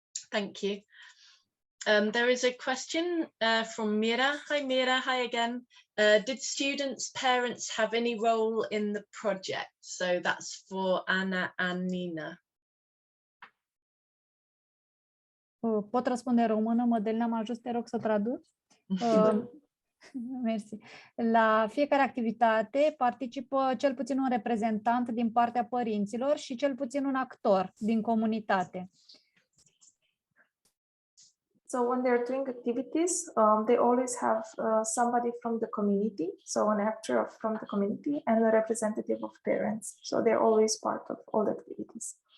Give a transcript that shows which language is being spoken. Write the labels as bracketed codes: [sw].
[en] Thank you. There is a question from Mira. Hi, Mira. Hi again. Did students' parents have any role in the project? So that's for Anna and Nina. [ro] Pot răspunde în română, Mădălina, mă ajut, te rog să traduci? Mersi. La fiecare activitate participă cel puțin un reprezentant din partea părinților și cel puțin un actor din comunitate. [en] So when they're doing activities, they always have somebody from the community, so an actor from the community and a representative of parents. So they're always part of all the activities.